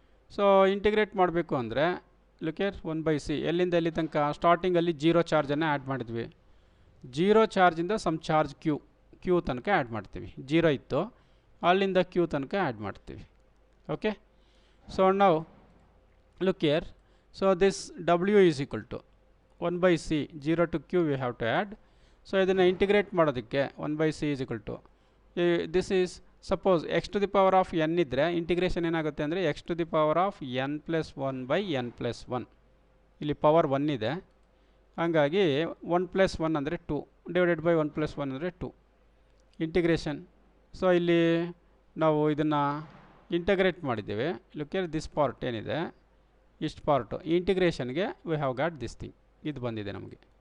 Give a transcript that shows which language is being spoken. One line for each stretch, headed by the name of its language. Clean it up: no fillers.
Kannada: So integrate ಮಾಡಬೇಕು ಅಂದರೆ
English: look here
Kannada: 1/c ಎಲ್ಲಿಂದ ಎಲ್ಲಿ ತನಕ? ಸ್ಟಾರ್ಟಿಂಗಲ್ಲಿ 0 ಚಾರ್ಜನ್ನು ಆ್ಯಡ್ ಮಾಡಿದ್ವಿ. 0 ಚಾರ್ಜಿಂದ ಸಮ್ ಚಾರ್ಜ್ ಕ್ಯೂ ತನಕ ಆ್ಯಡ್ ಮಾಡ್ತೀವಿ. 0 ಇತ್ತು, ಅಲ್ಲಿಂದ ಕ್ಯೂ ತನಕ ಆ್ಯಡ್ ಮಾಡ್ತೀವಿ. ಓಕೆ, ಸೊ ನಾವು
English: look here. So this W is equal to 1 by C, 0 to Q we have to add. So
Kannada: ಇದನ್ನು ಇಂಟಿಗ್ರೇಟ್ ಮಾಡೋದಕ್ಕೆ
English: 1 by C is equal to this is suppose x to the power of n
Kannada: ಇದ್ದರೆ integration ಏನಾಗುತ್ತೆ ಅಂದರೆ
English: x to the power of n plus 1 by n plus 1.
Kannada: ಇಲ್ಲಿ power 1 ಇದೆ, ಹಾಗಾಗಿ 1 plus 1 ಅಂದರೆ 2
English: divided by
Kannada: 1 plus 1 ಅಂದರೆ 2 integration. So ಇಲ್ಲಿ ನಾವು ಇದನ್ನು ಇಂಟಗ್ರೇಟ್ ಮಾಡಿದ್ದೇವೆ.
English: look here this part
Kannada: ಏನಿದೆ ಇಷ್ಟು ಪಾರ್ಟು ಈ ಇಂಟಿಗ್ರೇಷನ್ಗೆ
English: we have got this thing,
Kannada: ಇದು ಬಂದಿದೆ ನಮಗೆ.